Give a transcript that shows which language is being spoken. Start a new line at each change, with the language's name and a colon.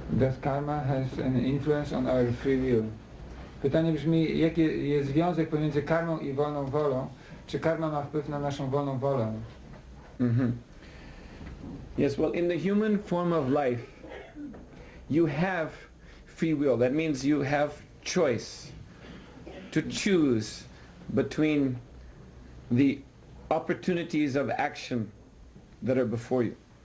English: Does karma has an influence on our free will?
Polish: Pytanie brzmi, jaki jest związek pomiędzy karmą i wolną wolą? Czy karma ma wpływ na naszą wolną wolę?
English: Yes, well, in the human form of life, you have free will. That means you have choice to choose between the opportunities of action that are before you.